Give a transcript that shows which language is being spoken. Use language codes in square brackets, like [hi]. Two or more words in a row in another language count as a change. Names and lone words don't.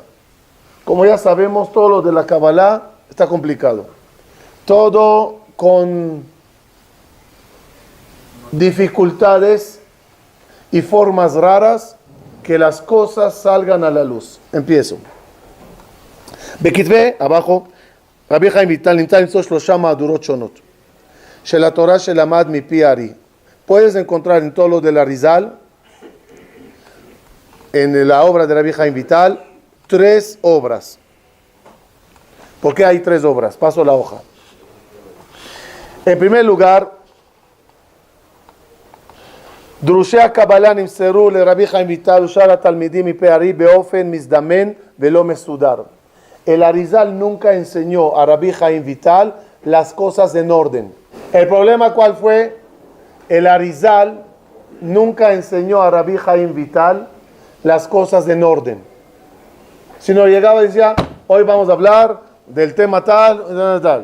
[es] Como ya sabemos, todo lo de la Kabbalah está complicado. Todo con dificultades y formas raras que las cosas salgan a la luz. Empiezo. [he] בכתבי, abajo, רבי חיים ויטל נמצא למצוא 3 מהדורות שונות של התורה שלמד מפי הארי. [es] Puedes encontrar en todo lo del Arizal, en la obra de Rabbi Chaim Vital, 3 obras. ¿Por qué hay 3 obras? Paso la hoja. En primer lugar, [he] דרושי הקבלה נמסרו לרבי חיים ויטל ושאר התלמידים מפי הארי באופן מזדמן ולא מסודר. [es] El Arizal nunca enseñó a Rabbi Chaim Vital las cosas en orden. ¿El problema cuál fue? El Arizal nunca enseñó a Rabbi Chaim Vital las cosas en orden. Si no llegaba y decía, hoy vamos a hablar del tema tal, tal.